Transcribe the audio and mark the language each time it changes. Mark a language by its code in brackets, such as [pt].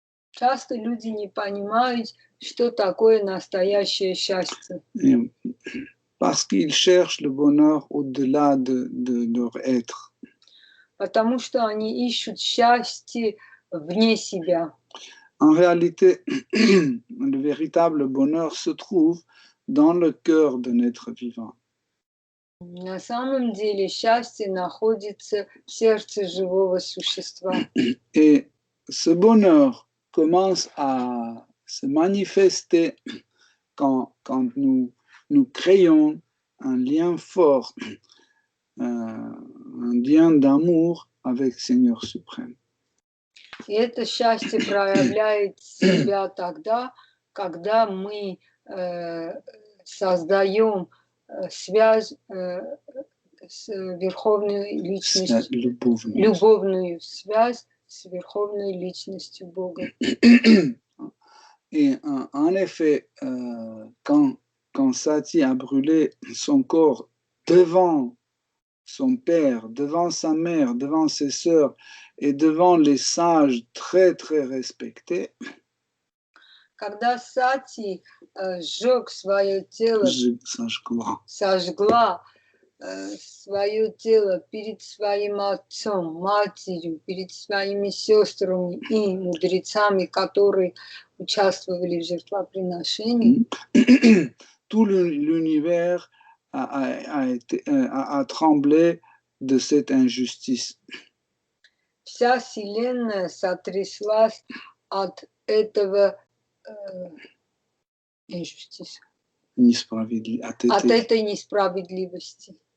[ru] Часто люди не понимают, что такое настоящее счастье. [fr] Parce qu'ils cherchent le bonheur au-delà de leur être. [ru] Потому что они ищут счастье вне себя. [fr] En réalité, le véritable bonheur se trouve dans le cœur d'un être vivant. [ru] На самом деле счастье находится в сердце живого существа. [fr] Et ce bonheur commence à se manifester quand nous créons un lien fort, un lien d'amour avec Seigneur suprême. [ru] И это счастье проявляет себя тогда, когда мы создаем связь с верховной личностью, любовную связь с верховной личностью Бога. [fr] Et en effet, quand Sati a brûlé son corps devant son père, devant sa mère, devant ses sœurs et devant les sages très très respectés, [ru] когда Сати сжег свое тело, сожгла свое тело перед своим отцом, матерью, перед своими сестрами и мудрецами, которые участвовали в жертвоприношении, [fr] tout l'univers a tremblé de cette injustice. [ru] Вся вселенная сотряслась от этого от этой несправедливости.